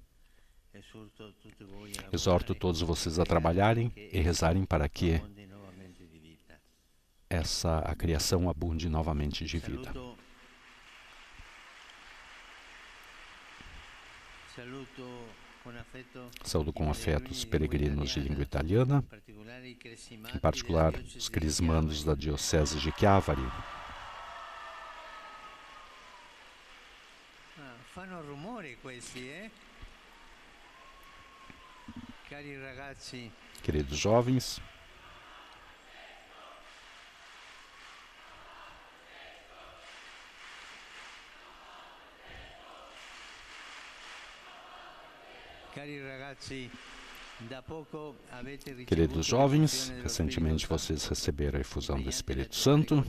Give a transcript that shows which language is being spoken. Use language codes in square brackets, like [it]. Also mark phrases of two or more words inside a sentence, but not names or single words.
[pt] Exorto todos vocês a trabalharem e rezarem para que a criação abunde novamente de vida. Saúdo com afeto os peregrinos de língua italiana, em particular os crismandos da Diocese de Chiavari. [it] Fanno rumore questi, Cari ragazzi. [pt] Queridos jovens, queridos jovens, recentemente vocês receberam a efusão do Espírito Santo.